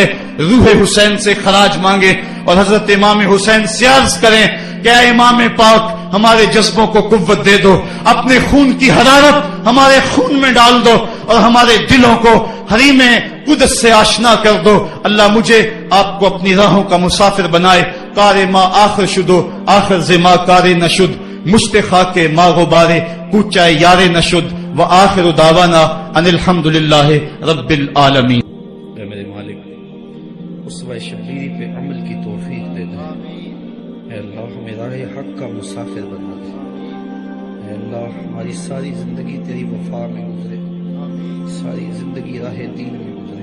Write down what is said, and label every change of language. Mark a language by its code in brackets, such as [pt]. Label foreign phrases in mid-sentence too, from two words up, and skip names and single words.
[ur] روح حسین سے خراج مانگے اور حضرت امام حسین سے عرض کریں کہ اے امام پاک، ہمارے جذبوں کو قوت دے دو، اپنے خون کی حرارت ہمارے خون میں ڈال دو اور ہمارے دلوں کو حریم قدس سے آشنا کر دو۔ اللہ مجھے آپ کو اپنی راہوں کا مسافر بنائے۔ [fa] کار ما آخر شدو آخر زما کار نشد، مشت خاک ما غبارے کوچائے یار نشد، [ar] وآخر دعوانا ان الحمدللہ رب العالمین۔ [ur] اے میرے مالک، اسوہ شبیری پہ عمل کی توفیق دے دے۔ اے اللہ ہمیں راہ حق کا مسافر بنا دے۔ اے اللہ ہماری ساری زندگی تیری وفا میں گزرے، ساری زندگی راہ دین میں گزرے۔